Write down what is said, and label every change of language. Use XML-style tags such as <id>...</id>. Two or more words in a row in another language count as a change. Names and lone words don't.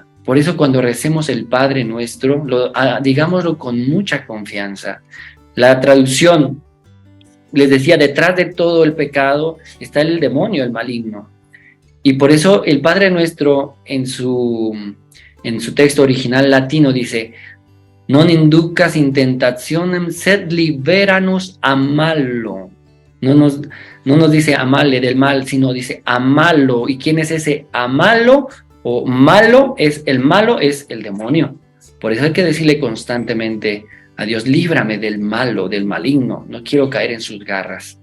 <es>Por eso cuando recemos el Padre Nuestro, digámoslo con mucha confianza. La traducción, les decía, detrás de todo el pecado está el demonio, el maligno. Y por eso el Padre Nuestro en su texto original latino dice:</es> <la>non inducas in tentationem, sed liberanos a malo.</la> <es>No nos dice amale del mal, sino dice amalo. ¿Y quién es ese amalo? O malo es el demonio. Por eso hay que decirle constantemente a Dios: líbrame del malo, del maligno, no quiero caer en sus garras.</es>